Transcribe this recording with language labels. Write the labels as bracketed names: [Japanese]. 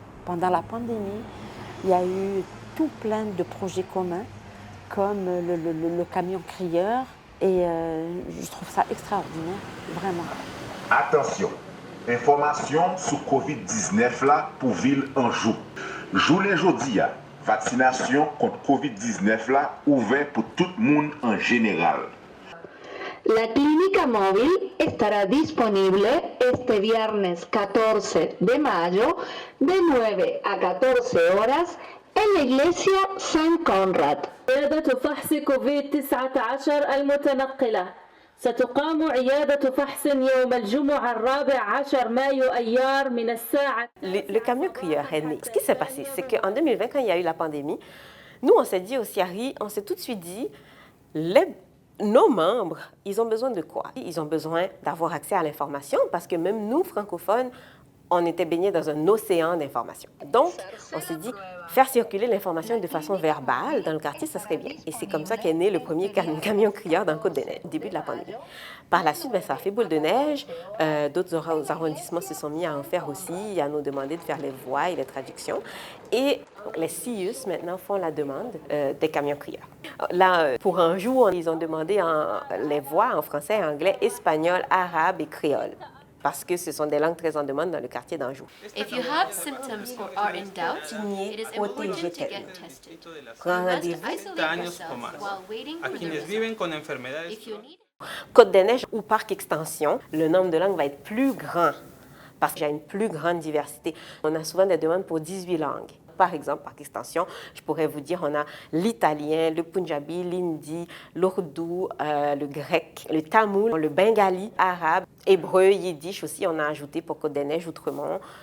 [French] Pendant la pandémie, il y a eu tout plein de projets communs, comme le camion crieur, et je trouve ça extraordinaire, vraiment. Attention, information sur COVID-19 là pour ville Anjou. Journée jeudi, vaccination contre COVID-19 là ouvert pour tout le monde en général. [Spanish] La clínica móvil estará disponible este viernes 14 de mayo de 9 a 14 horas en la iglesia San Conrad. [Arabic] عيادة فحص كوفيد-19 المتنقلة ستقام عيادة فحص يوم الجمعة 14 مايو أيار من الساعة. [French] Le camion crieur est né. Ce qui s'est passé, c'est qu'en 2020, quand il y a eu la pandémie, nous, on s'est dit au CIARI, on s'est tout de suite dit, nos membres, ils ont besoin de quoi? Ils ont besoin d'avoir accès à l'information parce que même nous, francophones, on était baignés dans un océan d'informations. Donc, on s'est dit, faire circuler l'information de façon verbale dans le quartier, ça serait bien. Et c'est comme ça qu'est né le premier camion crieur dans Côte-des-Neiges, au début de la pandémie. Par la suite, ça a fait boule de neige. D'autres arrondissements se sont mis à en faire aussi, à nous demander de faire les voix et les traductions. Et les CIUS, maintenant, font la demande des camions crieurs. Là, pour Anjou, ils ont demandé les voix en français, anglais, espagnol, arabe et créole. Parce que ce sont des langues très en demande dans le quartier d'Anjou. [English] If you have symptoms or are in doubt, it is important to get tested. You must isolate yourself while waiting for the result. If you need [French] Côte-des-Neiges ou Parc Extension, le nombre de langues va être plus grand parce qu'il y a une plus grande diversité. On a souvent des demandes pour 18 langues. Par exemple, par extension, je pourrais vous dire, on a l'italien, le punjabi, l'hindi, l'ourdou, le grec, le tamoul, le bengali, arabe, hébreu, yiddish aussi, on a ajouté pour Côte-des-Neiges, Outremont.